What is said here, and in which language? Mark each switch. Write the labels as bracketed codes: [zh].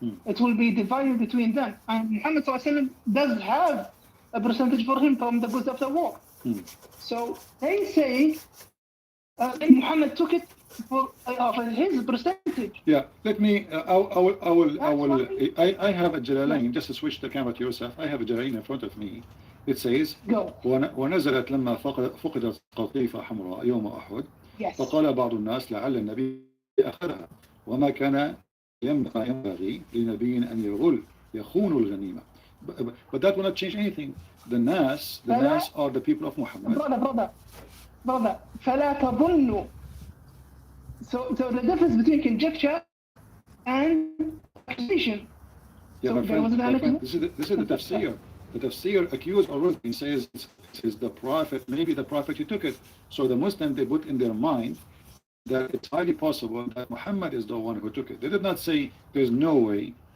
[en] It will be divided between them. And Muhammad does have a percentage for him from the goods of the war. So they say Muhammad took it for his percentage. Yeah, let me. I have a Jalalain. Just to switch the camera to yourself. I have a Jalalain in front of me. [ar] It says ونزلت لما فقدت قطيفة حمراء يوم أحد فقال بعض الناس لعل النبي أخذها وما كان ينبغي لنبي أن يخون الغنيمة. [en] But that will not change anything. The Nas are the people of Muhammad. [ar] Brother, فلا تظنوا. [en] So the difference between conjecture and accusation. Yeah, my friend, this is the tafsir. The tafsir accused already says the prophet, maybe the prophet he took it. So the Muslims, they put in their mind that it's highly possible that Muhammad is the one who took it. They did not say there's no way.